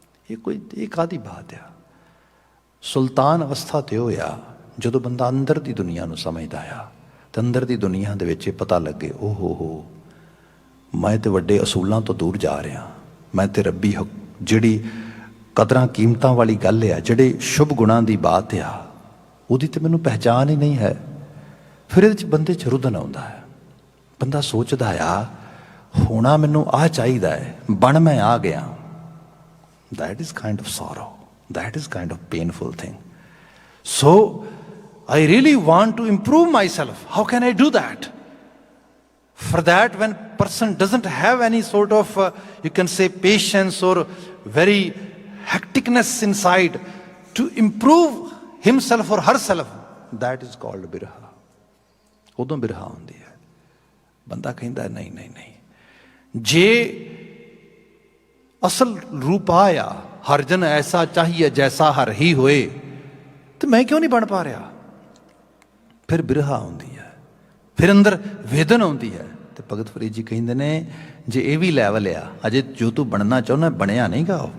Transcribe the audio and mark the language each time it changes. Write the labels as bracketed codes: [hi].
[pa] ਇਹ ਕਾਹਦੀ ਬਾਤ ਆ। ਸੁਲਤਾਨ ਅਵਸਥਾ ਤੇ ਹੋਇਆ ਜਦੋਂ ਬੰਦਾ ਅੰਦਰ ਦੀ ਦੁਨੀਆ ਨੂੰ ਸਮਝਦਾ ਆ, ਤੇ ਅੰਦਰ ਦੀ ਦੁਨੀਆ ਦੇ ਵਿੱਚ ਇਹ ਪਤਾ ਲੱਗੇ, ਓ ਹੋ ਮੈਂ ਤੇ ਵੱਡੇ ਅਸੂਲਾਂ ਤੋਂ ਦੂਰ ਜਾ ਰਿਹਾ, ਮੈਂ ਤੇ ਰੱਬੀ ਜਿਹੜੀ ਕਦਰਾਂ ਕੀਮਤਾਂ ਵਾਲੀ ਗੱਲ ਆ, ਜਿਹੜੇ ਸ਼ੁਭ ਗੁਣਾਂ ਦੀ ਬਾਤ ਆ, ਉਹਦੀ ਤੇ ਮੈਨੂੰ ਪਹਿਚਾਣ ਹੀ ਨਹੀਂ ਹੈ। ਫਿਰ ਇਹਦੇ 'ਚ ਬੰਦੇ 'ਚ ਰੁਦਨ ਆਉਂਦਾ ਹੈ। ਬੰਦਾ ਸੋਚਦਾ ਆ ਹੋਣਾ ਮੈਨੂੰ ਆਹ ਚਾਹੀਦਾ ਹੈ, ਬਣ ਮੈਂ ਆ ਗਿਆ। [en] That is kind of sorrow. That is kind of painful thing. So I really want to improve myself. How can I do that? For that, when person doesn't have any sort of, you can say, patience or very hecticness inside to improve himself or herself, that is called birha. [pa] ਉਦੋਂ ਬਿਰਹਾ ਹੁੰਦੀ ਹੈ। ਬੰਦਾ ਕਹਿੰਦਾ ਨਹੀਂ ਨਹੀਂ ਨਹੀਂ, ਜੇ ਅਸਲ ਰੂਪ ਆਇਆ, ਹਰ ਜਨ ਐਸਾ ਚਾਹੀਏ ਜੈਸਾ ਹਰ ਹੀ ਹੋਏ, ਤੇ ਮੈਂ ਕਿਉਂ ਨਹੀਂ ਬਣ ਪਾ ਰਿਹਾ? ਫਿਰ ਬਿਰਹਾ ਆਉਂਦੀ ਹੈ, ਫਿਰ ਅੰਦਰ ਵੇਦਨ ਆਉਂਦੀ ਹੈ, तो भगत फरीद जी कहिंदे ने जे ये भी लैवल आ अजे जो तू बनना चाहुंदा बनया नहीं गा।